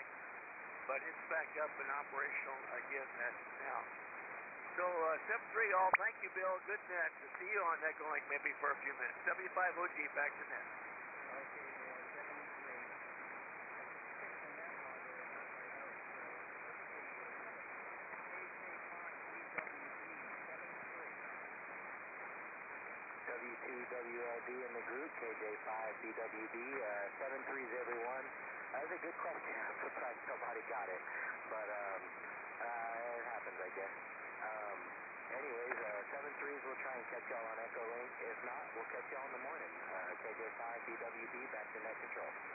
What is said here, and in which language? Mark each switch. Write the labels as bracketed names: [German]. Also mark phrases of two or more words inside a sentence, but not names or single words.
[English] But it's back up and operational again now. So, 7-3 all. Thank you, Bill. Good net. To see you on Echolink maybe for a few minutes. W5OG, back to net. Okay, 73. Fix the net logger in my notes. K4YDB, 73. W2WLD in the group, KJ5BWD, 73s everyone. That was a good question. I'm surprised nobody got it. But it happens, I guess. Anyways, 7-3s, we'll try and catch y'all on Echolink. If not, we'll catch y'all in the morning. KJ5BWD, back to net control.